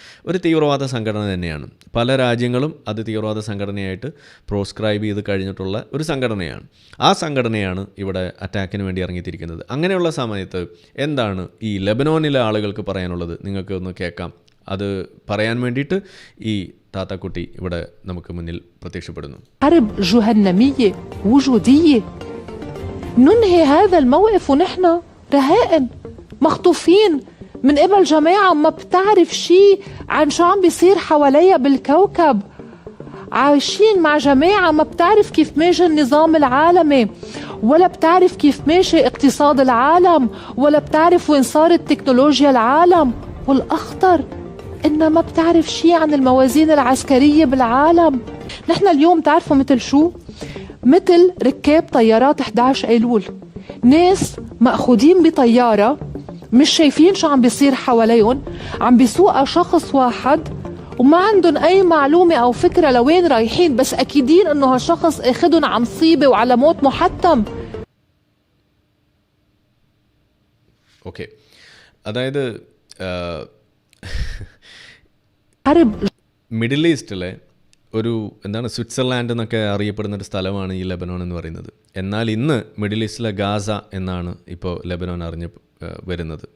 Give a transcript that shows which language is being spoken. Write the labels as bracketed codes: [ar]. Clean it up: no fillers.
[ml] ഒരു തീവ്രവാദ സംഘടന തന്നെയാണ്. പല രാജ്യങ്ങളും അത് തീവ്രവാദ സംഘടനയായിട്ട് പ്രോസ്ക്രൈബ് ചെയ്ത് കഴിഞ്ഞിട്ടുള്ള ഒരു സംഘടനയാണ്. ആ സംഘടനയാണ് ഇവിടെ അറ്റാക്കിന് വേണ്ടി ഇറങ്ങിത്തിരിക്കുന്നത്. അങ്ങനെയുള്ള സമയത്ത് എന്താണ് ഈ ലെബനോനിലെ ആളുകൾക്ക് പറയാനുള്ളത് നിങ്ങൾക്ക് ഒന്ന് കേൾക്കാം. അത് പറയാൻ വേണ്ടിയിട്ട് ഈ താത്താക്കുട്ടി ഇവിടെ നമുക്ക് മുന്നിൽ പ്രത്യക്ഷപ്പെടുന്നു. [ar] حرب جهنمية وجودية ننهي هذا الموقف ونحن رهائن مخطوفين من قبل جماعة ما بتعرف شيء عن شو عم بيصير حواليها بالكوكب، عايشين مع جماعة ما بتعرف كيف ماشي النظام العالمي، ولا بتعرف كيف ماشي اقتصاد العالم، ولا بتعرف وين صارت تكنولوجيا العالم، والأخطر إنها ما بتعرف شيء عن الموازين العسكرية بالعالم. نحن اليوم تعرفوا مثل شو؟ مثل ركاب طيارات 11 أيلول، ناس مأخوذين بطيارة مش شايفين شو عم بيصير حواليهم، عم بيسوقها شخص واحد وما عندهم أي معلومة أو فكرة لوين رايحين، بس أكيدين إنه هالشخص أخذهم على مصيبة وعلى موت محتم. [ml] ഓക്കെ, അതായത് മിഡിൽ ഈസ്റ്റിലെ ഒരു സ്വിറ്റ്സർലാൻഡ് എന്നൊക്കെ അറിയപ്പെടുന്നൊരു സ്ഥലമാണ് ഈ ലെബനോൻ എന്ന് പറയുന്നത്. എന്നാൽ ഇന്ന് മിഡിൽ ഈസ്റ്റിലെ ഗാസ എന്നാണ് ഇപ്പോൾ ലെബനോൻ അറിഞ്ഞ് വരുന്നത്.